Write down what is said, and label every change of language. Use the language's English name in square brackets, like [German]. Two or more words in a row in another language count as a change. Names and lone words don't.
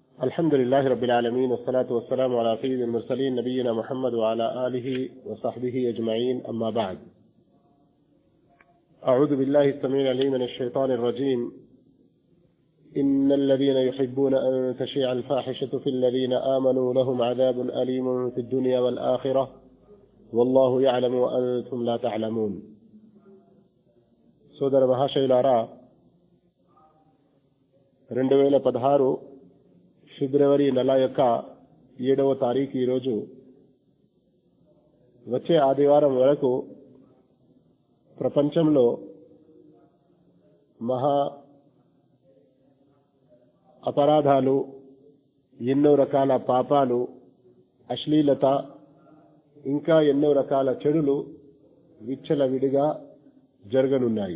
[Arabic] الحمد لله رب العالمين والصلاة والسلام على سيد المرسلين نبينا محمد وعلى آله وصحبه أجمعين أما بعد أعوذ بالله السميع العليم من الشيطان الرجيم إن الذين يحبون أن تشيع الفاحشة في الذين آمنوا لهم عذاب أليم في الدنيا والآخرة والله يعلم وأنتم لا تعلمون [Telugu] సోదర మహాశయులారా 2016 ఫిబ్రవరి నెల యొక్క 7వ తారీఖు ఈరోజు వచ్చే ఆదివారం వరకు ప్రపంచంలో మహా అపరాధాలు, ఎన్నో రకాల పాపాలు, అశ్లీలత, ఇంకా ఎన్నో రకాల చెడులు విచ్చలవిడిగా జరగనున్నాయి.